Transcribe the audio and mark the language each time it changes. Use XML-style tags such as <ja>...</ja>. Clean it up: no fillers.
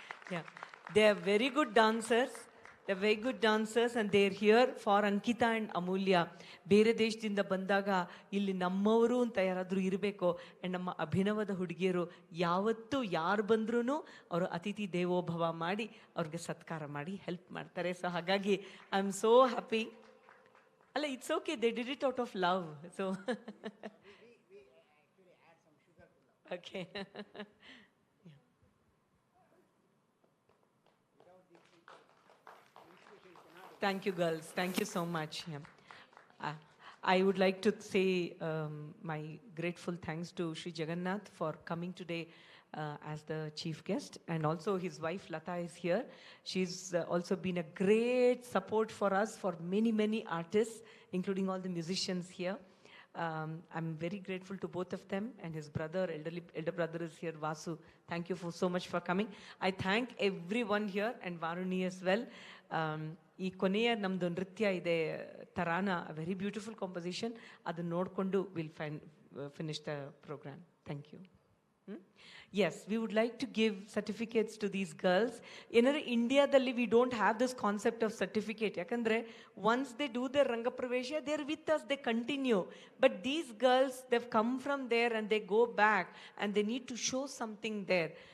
<en>Yeah. They are very good dancers. They're very good dancers, and they're here for Ankita and Amoolya.</en> <kn>ಬೇರೆ ದೇಶದಿಂದ ಬಂದಾಗ ಇಲ್ಲಿ ನಮ್ಮವರು ಅಂತ ಯಾರಾದರೂ ಇರಬೇಕು. ಆ್ಯಂಡ್ ನಮ್ಮ ಅಭಿನವದ ಹುಡುಗಿಯರು ಯಾವತ್ತೂ ಯಾರು ಬಂದ್ರೂ ಅವರು ಅತಿಥಿ ದೇವೋಭವ ಮಾಡಿ ಅವ್ರಿಗೆ ಸತ್ಕಾರ ಮಾಡಿ ಹೆಲ್ಪ್ ಮಾಡ್ತಾರೆ.</kn> <en>So ಹಾಗಾಗಿ I am so happy. ಅಲ್ಲ, it's okay, they did it out of love. So okay. Thank you, girls. Thank you so much. Yeah. I would like to say my grateful thanks to Sri Jagannath for coming today as the chief guest, and also his wife Lata is here. She's also been a great support for us, for many, many artists, including all the musicians here. I'm very grateful to both of them, and his brother, elder brother is here, Vasu. Thank you so much for coming. I thank everyone here and Varuni as well.</en> <kn>ಈ ಕೊನೆಯ ನಮ್ಮದು ನೃತ್ಯ ಇದೆ ತರಾನ,</kn> <en>very beautiful composition,</en> <kn>ಅದನ್ನು ನೋಡಿಕೊಂಡು</kn> <en>Will finish the program. Thank you. Yes, we would like to give certificates to these girls.</en> <kn>ಏನಾದ್ರೆ ಇಂಡಿಯಾದಲ್ಲಿ</kn> <en>we don't have this concept of certificate. ಯಾಕಂದ್ರೆ once they do their Rangapravesha, they're with us, they continue. But these girls, they've come from there and they go back and they need to show something there.</en>